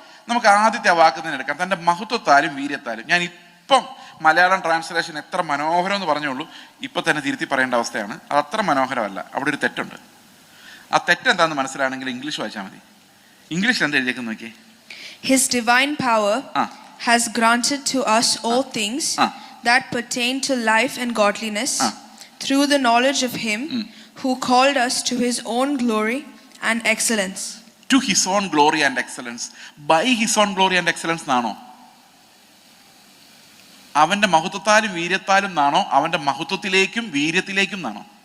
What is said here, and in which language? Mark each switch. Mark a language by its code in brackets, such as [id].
[ml] നമുക്ക് ആദ്യത്തെ ആ വാക്ക് തന്നെ എടുക്കാം, തന്റെ മഹത്വത്താലും വീര്യത്താലും. ഞാൻ ഇപ്പം മലയാളം ട്രാൻസ്ലേഷൻ എത്ര മനോഹരം എന്ന് പറഞ്ഞോളൂ, ഇപ്പൊ തന്നെ തിരുത്തി പറയേണ്ട അവസ്ഥയാണ്. അത് അത്ര മനോഹരമല്ല, അവിടെ ഒരു തെറ്റുണ്ട്. ആ തെറ്റെന്താന്ന് മനസ്സിലാണെങ്കിൽ ഇംഗ്ലീഷ് വായിച്ചാൽ മതി. ഇംഗ്ലീഷിൽ എന്താ എഴുതിയേക്കെന്ന് നോക്കിയേ. [en] His divine power has granted to us all things that pertain to life and godliness through the knowledge of him who called us to his own glory and excellence. To his own glory and excellence. By his own glory and excellence [ml] എന്നാണോ? അവന്റെ മഹത്വത്താലും വീര്യത്താലും എന്നാണോ? അവന്റെ മഹത്വത്തിലേക്കും വീര്യത്തിലേക്കും എന്നാണോ?